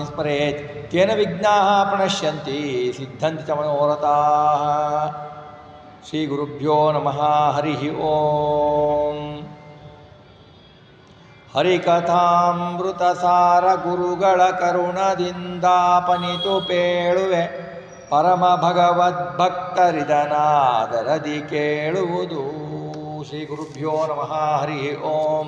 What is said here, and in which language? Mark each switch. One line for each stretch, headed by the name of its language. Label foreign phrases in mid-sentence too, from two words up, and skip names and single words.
Sanskrit: स्मरेत् तेन विघ्नाः प्रणश्यन्ति सिद्धन्ति च मनोरथाः। श्रीगुरुभ्यो नमः। हरिः ओम्।
Kannada: ಹರಿಕಥಾಮೃತಸಾರ ಗುರುಗಳ ಕರುಣದಿಂದಾಪನಿತು ಪೇಳುವೆ ಪರಮ ಭಗವದ್ಭಕ್ತರಿದನಾದರದಿ ಕೇಳುವುದು.
Sanskrit: ಶ್ರೀ ಗುರುಭ್ಯೋ ನಮಃ. ಹರಿ ಓಂ.